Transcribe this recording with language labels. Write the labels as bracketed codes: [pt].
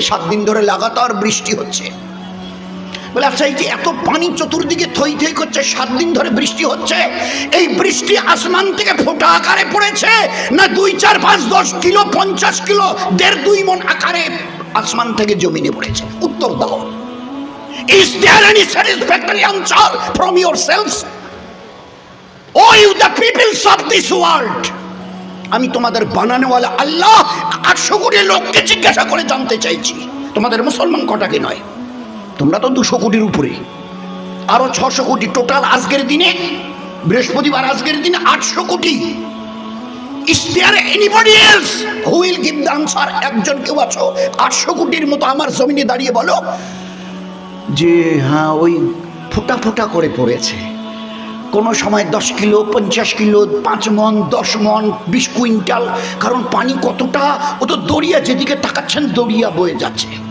[bn] 7 দিন ধরে লাগাতার বৃষ্টি হচ্ছে। বলে আচ্ছা এই যে এত পানি চতুর্দিকে থই থই করছে, 7 দিন ধরে বৃষ্টি হচ্ছে, এই বৃষ্টি আসমান থেকে ফোঁটা আকারে পড়েছে না 2, 4, 5, 10 কিলো, 50 কিলো, 1.5-2 মণ আকারে আসমান থেকে জমিনে পড়েছে? উত্তর দাও। [en] Is there any satisfactory answer from yourselves? Oh you the peoples of this world! [bn] আমি তোমাদের বানানোওয়ালা আল্লাহ 800 কোটি লোককে জিজ্ঞাসা করে জানতে চাইছি, তোমাদের মুসলমান কটাকে নয়। তোমরা তো 200 কোটির উপরে, আরো 600 কোটি টোটাল। আজকের দিনে বৃহস্পতিবার, আজকের দিনে 800 কোটি। [en] Is there anybody else who will give the answer? [bn] একজন কেউ আছো 800 কোটির মতো আমার জমিনে দাঁড়িয়ে বলো যে হ্যাঁ ওই ফোঁটা ফোঁটা করে পড়েছে, কোনো সময় 10 কিলো, 50 কিলো, 5 মণ, 10 মণ, 20 কুইন্টাল। কারণ পানি কতটা, ও তো দরিয়া, যেদিকে তাকাচ্ছেন দরিয়া বয়ে যাচ্ছে।